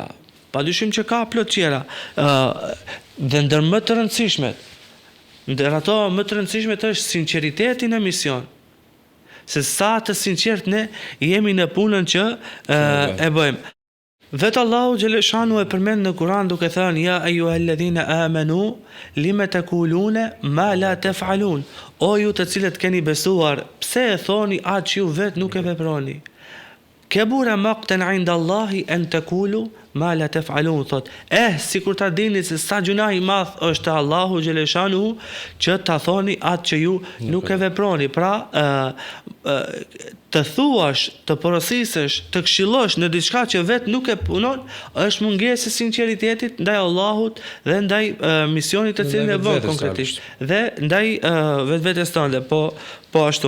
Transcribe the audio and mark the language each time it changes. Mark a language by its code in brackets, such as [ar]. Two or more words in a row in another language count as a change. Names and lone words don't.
[sq] Padyshim që ka plot tjera. Dhe ndër më të rëndësishmet, ndër ato më të rëndësishmet është sinqeriteti në mision. Se sa të sinqert ne jemi në punën që e bëjmë. Vetë Allahu xhaleshanu e përmend në Kur'an duke thënë [ar] يا أيها الذين آمنوا لم تقولون ما لا تفعلون. [sq] O ju të cilët keni besuar, pse e thoni atë që ju vetë nuk e veproni? [ar] كبر مقتا عند الله أن تقولوا ما لا تفعلون, [sq] thot. Sikur ta dini se sa gjuna i madh është Allahu xhaleshanu që ta thoni atë që ju nuk e veproni. Pra, të thuash, të porosisesh, të këshillosh në diçka që vetë nuk e punon, është mungesë e sinqeritetit ndaj Allahut dhe ndaj misionit të cilin e bën konkretisht, dhe ndaj vetvetes tënde, po ashtu.